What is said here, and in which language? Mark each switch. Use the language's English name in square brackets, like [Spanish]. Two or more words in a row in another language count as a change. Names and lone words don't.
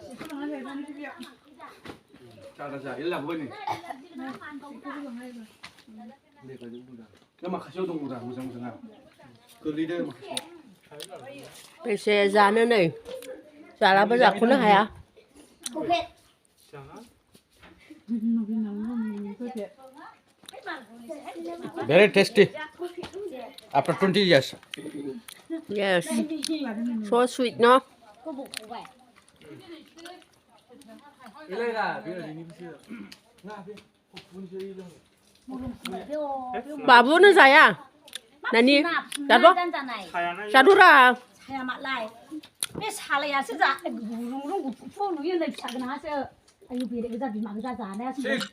[Bodo] बेसे जानो नै जालाबो जाख'नो हाया [English] very tasty after 20 years yes so sweet no [Bodo] बाबुनो जाया नानि जाद' जाद'रा साया मालाय बे सालायासो जा गुरुं गुफुर नुयो नै फिसा गोनाङासो आयु बेरे गोजा बिमा गोजा जानायासो